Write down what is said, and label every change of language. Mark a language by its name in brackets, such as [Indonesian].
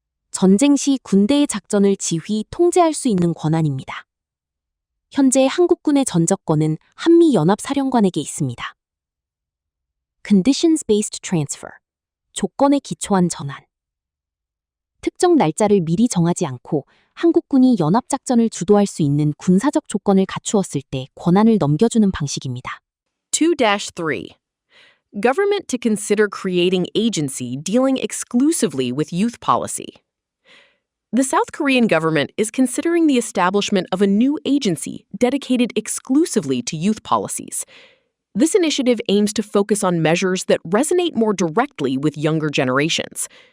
[Korean] 전쟁 시 군대의 작전을 지휘, 통제할 수 있는 권한입니다. 현재 한국군의 전적권은 한미연합사령관에게 있습니다. [English] Conditions-based transfer. [Korean] 조건에 기초한 전환. 특정 날짜를 미리 정하지 않고 한국군이 연합작전을 주도할 수 있는 군사적 조건을 갖추었을 때 권한을 넘겨주는 방식입니다. 2-3. [English] Government to consider creating agency dealing exclusively with youth policy. The South Korean government is considering the establishment of a new agency dedicated exclusively to youth policies. This initiative aims to focus on measures that resonate more directly with younger generations.